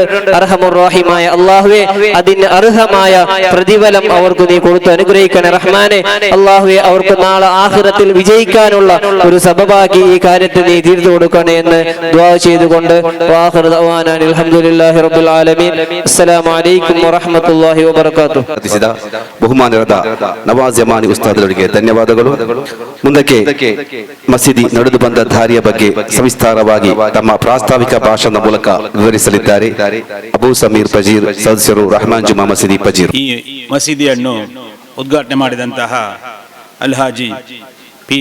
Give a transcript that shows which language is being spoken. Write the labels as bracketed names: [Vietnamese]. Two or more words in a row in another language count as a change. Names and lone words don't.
[Malayalam] അർഹമുർ റഹീമായ അല്ലാഹുവേ അതിന് അർഹമായ പ്രതിഫലം അവർക്ക് നീ കൊടുത്ത് അനുഗ്രഹിക്കണേ റഹ്മാനെ. അല്ലാഹുവേ അവർക്ക് നാളെ ആഖിറത്തിൽ വിജയിക്കാനുള്ള ഒരു സബബാക്കി ഈ കാര്യത്തിൽ നീ തീർത്തു കൊടുക്കണേ എന്ന് ദുആ ചെയ്തുകൊണ്ട് [Arabic] وآخر دعوانا الحمد لله رب العالمين. السلام عليكم ورحمة الله وبركاته. [Kannada] ಬಹುಮಾನದ ನವಾಜ್ ಯಮಾನಿ ಉಸ್ತಾದರಿಗೆ ಧನ್ಯವಾದಗಳು. ಮುಂದಕ್ಕೆ ಮಸೀದಿ ನಡೆದು ಬಂದ ದಾರಿಯ ಬಗ್ಗೆ ಸವಿಸ್ತಾರವಾಗಿ ತಮ್ಮ ಪ್ರಾಸ್ತಾವಿಕ ಭಾಷಣದ ಮೂಲಕ ವಿವರಿಸಲಿದ್ದಾರೆ ಅಬೂ ಸಮೀರ್ ಫಜೀರ್ ಸದಸ್ಯರು ರಹಮಾನ್ ಜುಮಾ ಮಸೀದಿ ಫಜೀರ್. ಈ ಮಸೀದಿಯನ್ನು ಉದ್ಘಾಟನೆ ಮಾಡಿದಂತಹ ಅಲ್ಹಾಜಿ P.